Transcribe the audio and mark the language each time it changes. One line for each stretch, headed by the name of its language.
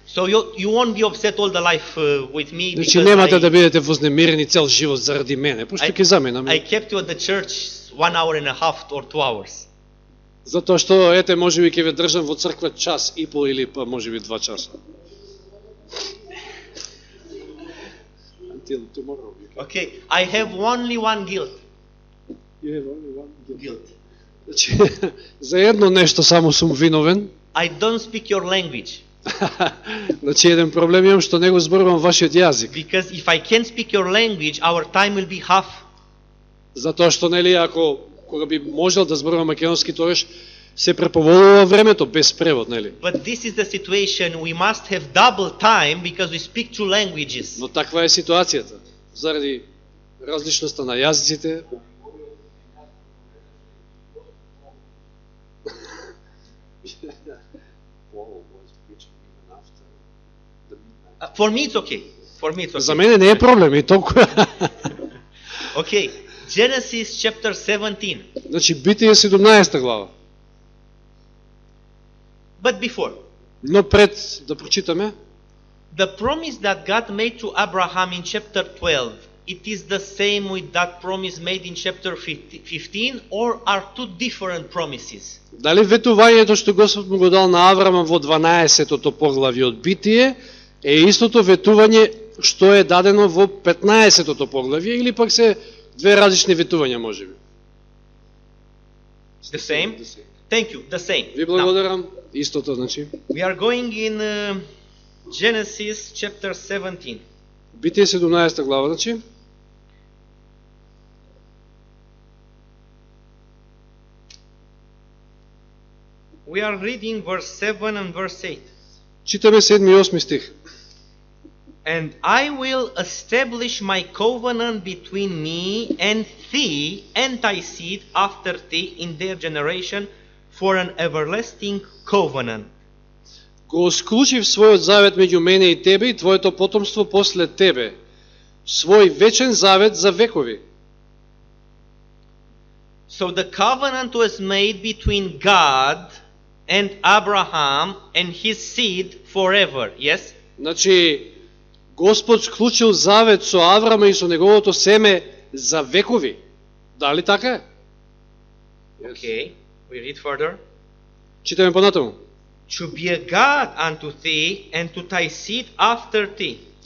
English: So you won't be upset all the life with me
Macedonian: Значи
English: because
Macedonian: немате да бидете вознемирени цел живот заради мене, пошто ќе заминам.
English: I kept you at the church 1 hour and a half or 2 hours.
Macedonian: Затоа што ете можеби ќе ве држам во црква час и пол или па можеби 2 часа.
English: Until tomorrow. Okay, I have only one guilt. Guilt.
Macedonian: Значи за едно нешто само сум виновен.
English: I don't speak your language.
Macedonian: Значи еден проблем имам што не го зборувам вашиот јазик.
English: Because if I can't speak your language, our time will be half.
Macedonian: Затоа што нели ако кога би можел да зборувам македонски, тогаш се преповолува времето без превод, нели?
English: But this is the situation. We must have double time because we speak two languages.
Macedonian: Но таква е ситуацијата. Заради различноста на јазиците.
English: For me it's okay. For me it's okay.
Macedonian: За мене не е проблем и толку.
English: Okay. Genesis chapter 17.
Macedonian: Значи Битие 17 глава.
English: But before,
Macedonian: Но пред да прочитаме,
English: the promise that God made to Abraham in chapter 12, it is the same with that promise made in chapter 15, or are two different promises?
Macedonian: дали ветувањето што Господ му го дал на Аврама во 12-тото поглавје од Битие е истото ветување што е дадено во 15-тото поглавје или пак се две различни ветувања можеби?
English: The same? Thank you, the same.
Macedonian: Ви благодарам. Истото, значи.
English: We are going in Genesis chapter 17.
Macedonian: Битие 17 глава, значи.
English: We are reading verse 7 and verse 8.
Macedonian: Читаме 7 и 8 стих.
English: And I will establish my covenant between me and thee and thy seed after thee in their generation for an everlasting covenant.
Macedonian: Го склучив својот завет меѓу мене и тебе и твоето потомство после тебе. Свој вечен завет за векови.
English: So the covenant was made between God and Abraham and his seed forever, yes?
Macedonian: Значи, Господ склучил завет со Аврама и со неговото семе за векови. Дали така е?
English: Okay, we read further.
Macedonian: Читаме понатаму.
English: To be a God unto thee and to thy seed after thee.